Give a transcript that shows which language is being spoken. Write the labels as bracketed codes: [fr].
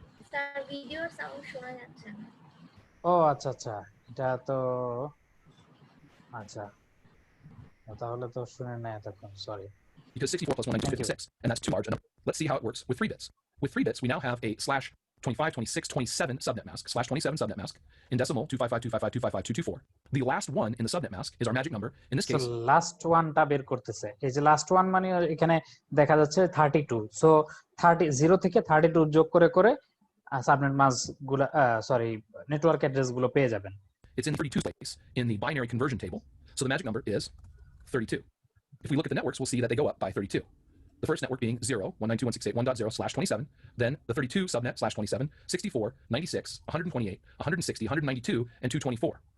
[bn] Sir ভিডিওর sound শোনা যাচ্ছে না। ও আচ্ছা আচ্ছা, এটা তো আচ্ছা, তাহলে তো শুনে না এতক্ষণ, sorry. [en] Because 64 plus 192 is 56, and that's too large a number. Let's see how it works with 3 bits. With 3 bits, we now have a /25, 26, 27 subnet mask, /27 subnet mask, in decimal 255, 255, 255, 224. The last one in the subnet mask is our magic number. In this case, [bn] last ওয়ানটা বের করতেছে। এই যে last one মানে এখানে দেখা যাচ্ছে 32। So 0 থেকে 32 যোগ করে করে সাবনেট মাস্ক গুলা, সরি, নেটওয়ার্ক অ্যাড্রেস গুলো পেয়ে যাবেন। [en] it's in 32's place in the binary conversion table. So the magic number is 32. If we look at the networks, we'll see that they go up by 32. The first network being 0, 192.168.1.0/27, then the 32 subnet /27, 64, 96, 128, 160, 192, and 224.